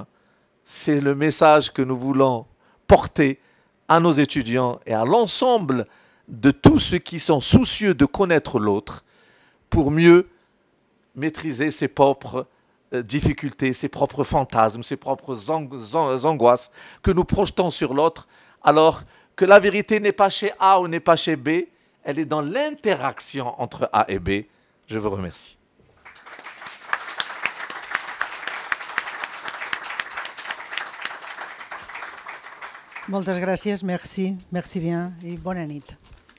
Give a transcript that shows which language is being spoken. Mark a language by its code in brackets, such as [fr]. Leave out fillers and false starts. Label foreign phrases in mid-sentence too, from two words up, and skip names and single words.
[fr] C'est le message que nous voulons porter à nos étudiants et à l'ensemble de tous ceux qui sont soucieux de connaître l'autre pour mieux maîtriser ses propres difficultés, ses propres fantasmes, ses propres angoisses que nous projetons sur l'autre, alors que la vérité n'est pas chez A ou n'est pas chez B, elle est dans l'interaction entre A et B. Je vous remercie. [ca] Moltes gràcies, [fr] merci bien [ca] i bona nit.